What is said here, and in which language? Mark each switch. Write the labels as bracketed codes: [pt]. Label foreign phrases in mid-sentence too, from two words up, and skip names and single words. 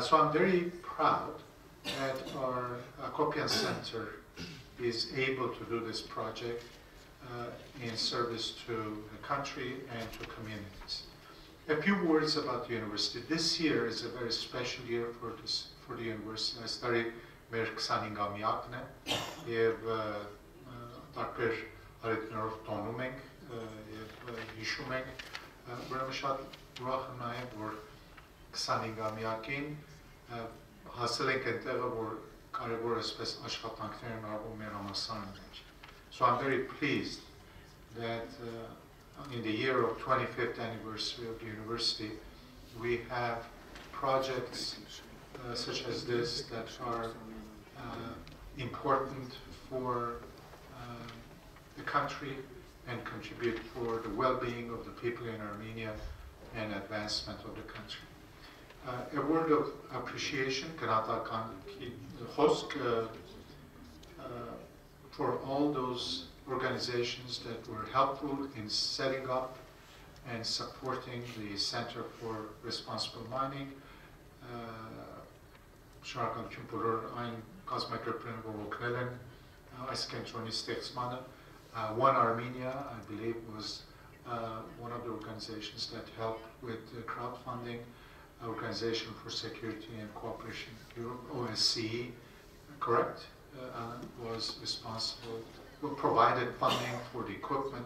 [en] So I'm very proud that our Papyan Center is able to do this project in service to the country and to communities. A few words about the university. This year is a very special year for the university. I studied [hy] մեր 25-ամյակն է եւ տարբեր արետներով տոնում ենք եւ հիշում ենք, ուրեմն շատ ուրախ եմ նաեւ, որ 25-ամյակին հասել ենք այնտեղը, որ կարևոր այսպես աշխատանքներ են արվում մեր համալսարանի մեջ. [en] So I'm very pleased that in the year of 25th anniversary of the university, we have projects such as this that are important for the country and contribute for the well-being of the people in Armenia and advancement of the country. A word of appreciation for all those organizations that were helpful in setting up and supporting the Center for Responsible Mining. [hy] Շնորհակալություն բոլոր այն կազմակերպություններին, որ օգնել են այս կենտրոնի ստեղծմանը. [en] One Armenia, I believe, was one of the organizations that helped with the crowdfunding. Organization for Security and Cooperation Europe, OSCE, correct? Alan was responsible, provided funding for the equipment.